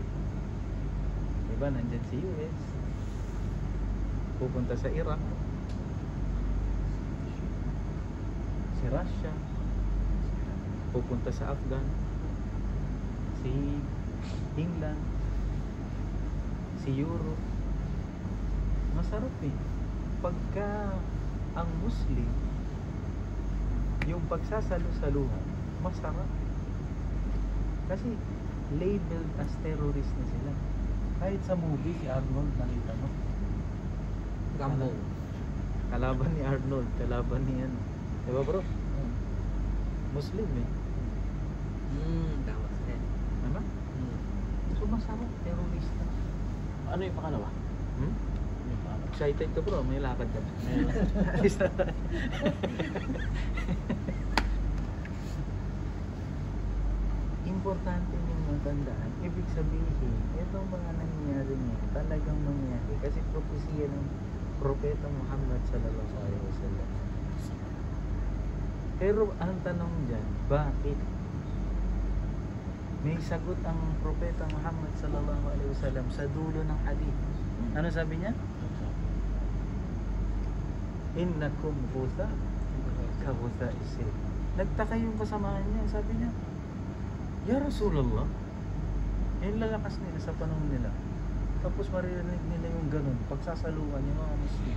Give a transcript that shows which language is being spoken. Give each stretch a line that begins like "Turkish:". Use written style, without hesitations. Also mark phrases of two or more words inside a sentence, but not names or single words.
Filipino: Diba, nandyan si US, pupunta sa Iraq, si Russia, pupunta sa Afghan, si England, si Europe. Masarap eh. Pagka ang Muslim, yung pagsasalu-saluhan, masarap. Kasi
English: labeled as terrorist
Filipino: na sila. Kahit sa movie, si Arnold, nakita mo? Rambo. Kalaban ni Arnold, kalaban ni ano. Diba bro? Muslim eh. Tama siya. Ano? So masarap, terrorista. Ano yung pangalawa? Hmm? Ano yung pangalawa? Excited ka bro, may lakad ka. Importante yung matandaan. Ibig sabihin, itong mga nangyayari niya, talagang mangyayari. Kasi propesiya ng Propeta Muhammad
Arabic: صلى الله عليه وسلم.
Filipino: Pero ang tanong dyan, bakit? May sagot ang Propeta Muhammad
Arabic: صلى الله عليه وسلم
Filipino: sa dulo ng hadith. Ano sabi niya? Innakum ghusa ka ghusa isil. Nagtaka yung kasamahan niya, sabi niya,
Arabic: يا رسول الله,
Filipino: yung lalakas nila sa panahon nila. Tapos maririnig nila yung ganun, pagsasaluhan yung mga Muslim.